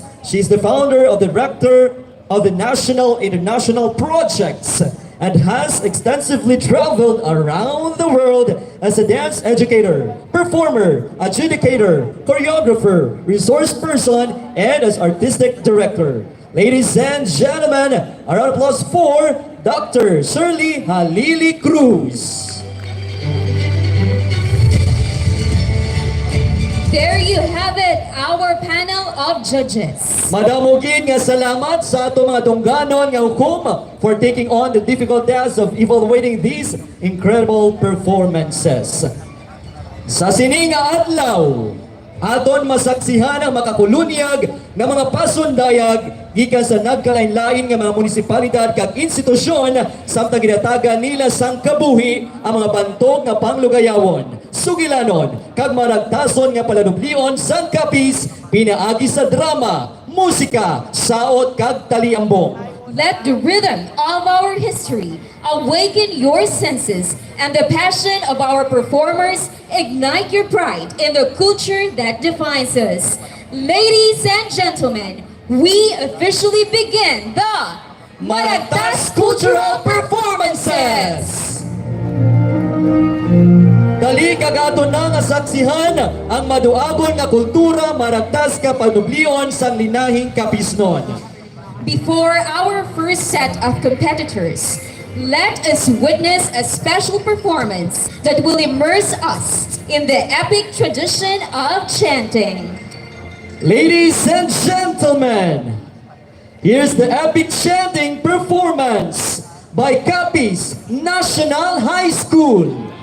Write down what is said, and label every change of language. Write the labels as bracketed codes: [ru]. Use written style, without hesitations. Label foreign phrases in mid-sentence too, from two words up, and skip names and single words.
[en] She is the founder of the director of the national international projects and has extensively traveled around the world as a dance educator, performer, adjudicator, choreographer, resource person, and as artistic director. Ladies and gentlemen, a round of applause for Dr. Shirley Halili Cruz. There you have it, our panel of judges. [hil] Madamugin nga salamat sa ato mga dungganon nga hukom [en] for taking on the difficult task of evaluating these incredible performances. [hil] Sa sini nga adlaw, aton masaksihan ang makakulunyag nga mga pasundayag gikan sa nagkalain-lain nga mga munisipalidad kag institusyon samtang ginatagan nila sang kabuhi ang mga bantog nga panglugayawon, sugilanon kag maragtason nga palanublion sang Capiz pinaagi sa drama, musika, saot kag taliambong. [en] Let the rhythm of our history awaken your senses and the passion of our performers ignite your pride in the culture that defines us. Ladies and gentlemen, we officially begin the Maragtas Cultural Performances! [hil] Dali kagato na nga saksihan ang maduagon nga kultura maragtas ka panublion sang linahing Capiznon. [en] Before our first set of competitors, let us witness a special performance that will immerse us in the epic tradition of chanting. Ladies and gentlemen, here's the epic chanting performance by Capiz National High School.